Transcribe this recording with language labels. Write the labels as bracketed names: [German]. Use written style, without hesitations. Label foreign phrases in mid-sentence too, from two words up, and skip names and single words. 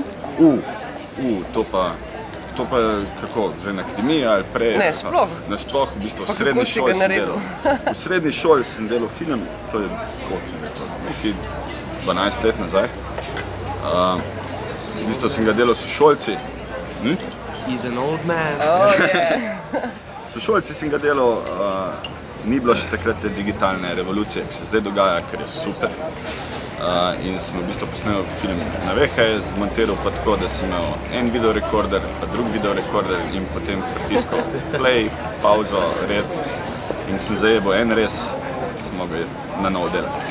[Slovenian] To pa kako, zdaj na akademiji ali prej? Ne, sploh. Sploh, v bistvu, v srednji šoli sem delal. V srednji šoli sem delal film, to je, koliko sem rekel, nekaj 12 let nazaj. V bistvu sem ga delal s sošolci. [English] He's an old man. Oh, yeah. [Slovenian] Sošolci sem ga delal, ni bilo še takrat te digitalne revolucije, ki se zdaj dogaja, ker je super. In sem v bistvu posnel film na VHS, zmontiral pa tako, da sem imel en videorekorder, pa drug videorekorder in potem pritiskal play, pauzo, red in sem zajebal en res, sem mogel na novo delati.